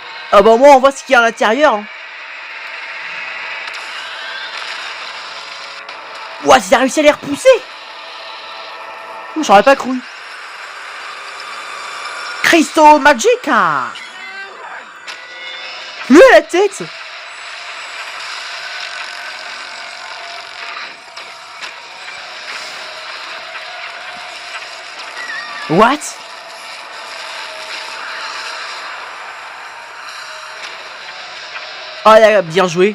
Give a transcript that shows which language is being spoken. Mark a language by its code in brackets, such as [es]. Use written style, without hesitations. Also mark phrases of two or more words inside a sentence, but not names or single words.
[fr] Ah bah moi on voit ce qu'il y a à l'intérieur. Hein. Ouah, il a réussi à les repousser. J'aurais pas cru. Cristo Magica. Lui à la tête. What? Ah, il a bien joué.